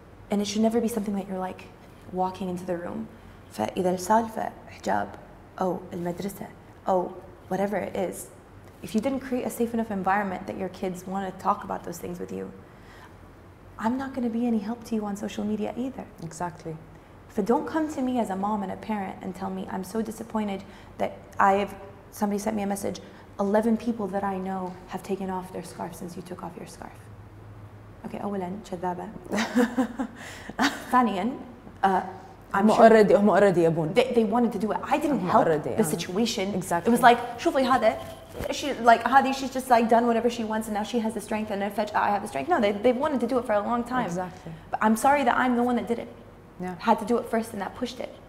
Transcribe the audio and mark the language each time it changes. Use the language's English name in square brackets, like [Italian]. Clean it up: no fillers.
[English] And it should never be something that you're like walking into the room. [Arabic] فإذا السالفة حجاب أو المدرسة أو [English] whatever it is, if you didn't create a safe enough environment that your kids want to talk about those things with you, I'm not going to be any help to you on social media either. Exactly. So don't come to me as a mom and a parent and tell me I'm so disappointed that somebody sent me a message, 11 people that I know have taken off their scarf since you took off your scarf. [Arabic] Okay, أولاً كذابة. ثانياً, هم already يبون. [English] They wanted to do it. I didn't help the situation. Exactly. It was like, [Arabic] شوفي هذا, [English] she's just like done whatever she wants and now she has the strength and I have the strength. No, they've wanted to do it for a long time. Exactly. But I'm sorry that I'm the one that did it. Yeah. Had to do it first and that pushed it.